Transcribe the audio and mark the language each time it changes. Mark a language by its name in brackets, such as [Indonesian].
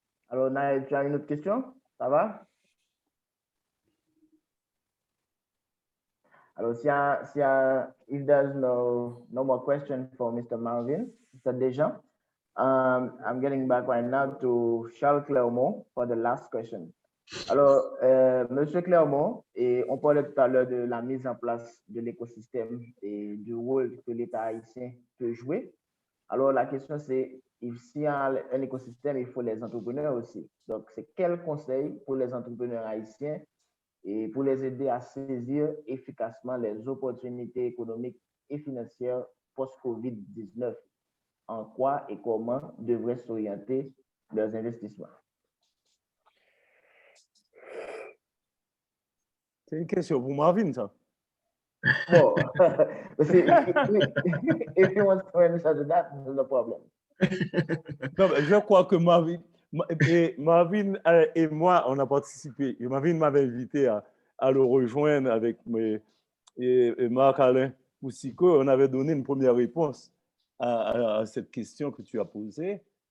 [French] Alors, Naël, tu as une autre question? Ça va? [English] Alors, if there's no more question for Mr. Marvin, Mr. Dejean, I'm getting back right now to Charles Clermont for the last question. [French] Alors, Monsieur Clermont, on parlait tout à l'heure de la mise en place de l'écosystème et du rôle que l'État haïtien peut jouer. Alors, la question c'est, s'il y a un écosystème, il faut les entrepreneurs aussi. Donc, c'est quel conseil pour les entrepreneurs haïtiens et pour les aider à saisir efficacement les opportunités économiques et financières post-COVID-19? En quoi et comment devraient s'orienter leurs investissements? C'est une question pour Marvin, ça. [English] Well, if he wants to answer that, no problem. [French] Non, mais je crois que Marvin et moi, on a participé. Et Marvin m'avait invité à le rejoindre avec et Marc-Alain Moussico. On avait donné une première réponse à cette question que tu as posée.